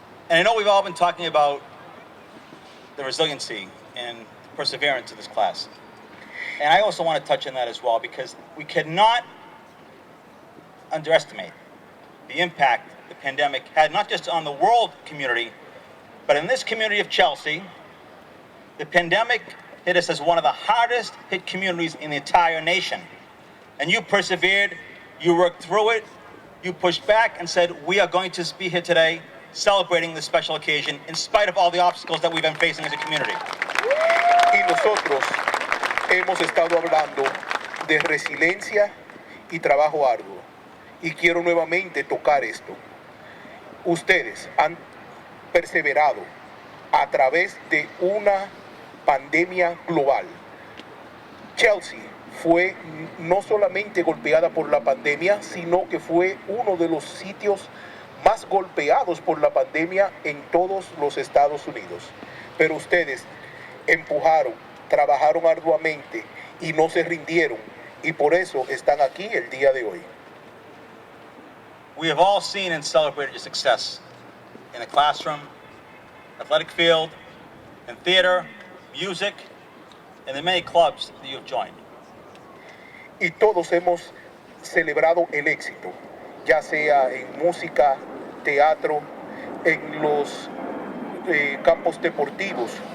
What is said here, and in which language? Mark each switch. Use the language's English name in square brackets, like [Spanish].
[English] And I know we've all been talking about the resiliency and perseverance of this class. And I also want to touch on that as well because we cannot underestimate the impact the pandemic had not just on the world community, but in this community of Chelsea. The pandemic hit us as one of the hardest hit communities in the entire nation. And you persevered, you worked through it, you pushed back and said, we are going to be here today celebrating this special occasion in spite of all the obstacles that we've been facing as a community. [Spanish] Y nosotros hemos estado hablando de resiliencia y trabajo arduo. Y quiero nuevamente tocar esto. Ustedes han perseverado a través de una pandemia global. Chelsea fue no solamente golpeada por la pandemia, sino que fue uno de los sitios más golpeados por la pandemia en todos los Estados Unidos. Pero ustedes empujaron, trabajaron arduamente y no se rindieron, y por eso están aquí el día de hoy. [English] We have all seen and celebrated your success in the classroom, athletic field, in theater, music, and the many clubs that you have joined. [Spanish] Y todos hemos celebrado el éxito, ya sea en música, teatro, en los campos deportivos.